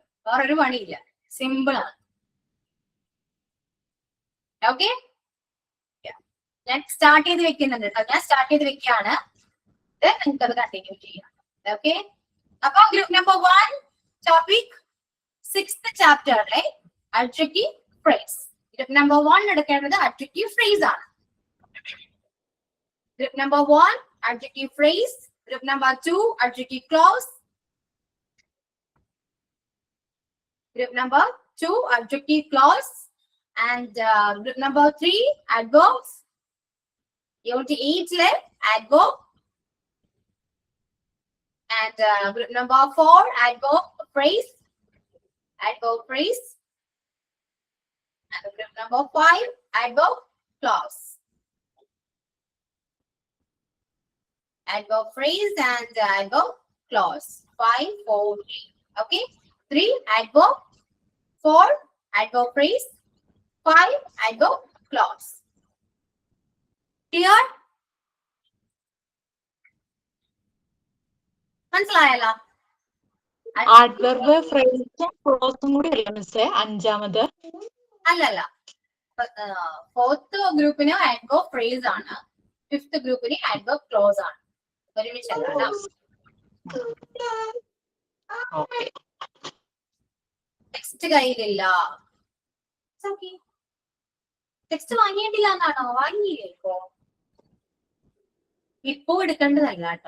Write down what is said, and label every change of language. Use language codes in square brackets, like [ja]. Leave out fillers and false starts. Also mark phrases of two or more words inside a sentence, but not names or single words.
[ml] വേറൊരു പണിയില്ല, സിമ്പിൾ ആണ്. ഓക്കെ, ഞാൻ സ്റ്റാർട്ട് ചെയ്ത് വെക്കുന്നുണ്ട് കേട്ടോ. ഞാൻ സ്റ്റാർട്ട് ചെയ്ത് വെക്കുകയാണ്, നിങ്ങൾക്ക് അത് കണ്ടിന്യൂ ചെയ്യാം. ഓക്കെ. അപ്പൊ [en] group number 1 topic 6th [ml] ചാപ്റ്ററിലെ [en] adjective phrase. group number 1 [ml] എടുക്കേണ്ടത് [en] adjective phrase [ml] ആണ്. [en] group number 1 adjective phrase. Group number 2, adjective clause. Group number 2, adjective clause. And group number 3, adverbs. Unit 8 left, adverb. And group number 4, adverb phrase. Adverb phrase. And group number 5, adverb clause. Adverb phrase and adverb clause. 5, 4, 3. Okay. 3, adverb. 4, adverb phrase. 5, adverb clause. [ml] Clear? മനസ്സിലായല്ലോ? ആഡ്വർബ് ഫ്രേസും ക്ലോസും കൂടി അല്ല മിസ്സേ അഞ്ചാമത്? അല്ലല്ല, 4th ഗ്രൂപ്പിന് [en] adverb phrase [ml] ആണ്, 5th ഗ്രൂപ്പിന് [en] adverb clause [ml] ആണ്. ഒരുമിച്ചല്ല. ടെക്സ്റ്റ് കയ്യിലില്ല. ടെക്സ്റ്റ് വാങ്ങിയിട്ടില്ല എന്നാണോ? വാങ്ങിയില്ലേ? ഇപ്പോ എടുക്കേണ്ടതല്ല കേട്ടോ.